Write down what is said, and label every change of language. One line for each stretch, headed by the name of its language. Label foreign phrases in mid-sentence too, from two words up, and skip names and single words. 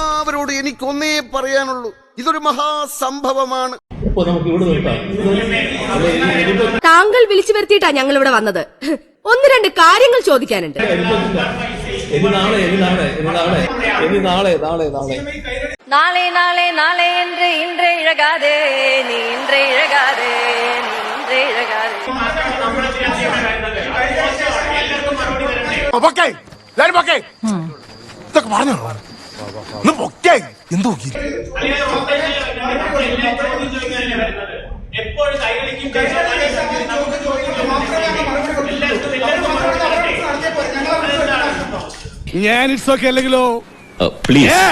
Malayalam: എല്ലാവരോടും എനിക്കൊന്നേ പറയാനുള്ളൂ, ഇതൊരു മഹാസംഭവമാണ്. താങ്കൾ വിളിച്ചു വരുത്തിയിട്ടാ ഞങ്ങൾ ഇവിടെ വന്നത്. ഒന്ന് രണ്ട് കാര്യങ്ങൾ ചോദിക്കാനുണ്ട്.
Tamil: நாளை நாளை நாளை என்று இன்றே இழகாதே நீ இன்றே இழகாதே நீ இன்றே இழகாதே.
Malayalam: ഇതൊക്കെ പറഞ്ഞോ എന്തോ ഞാൻ
English: it's okay
Malayalam: അല്ലെങ്കിലോ പ്ലീസ്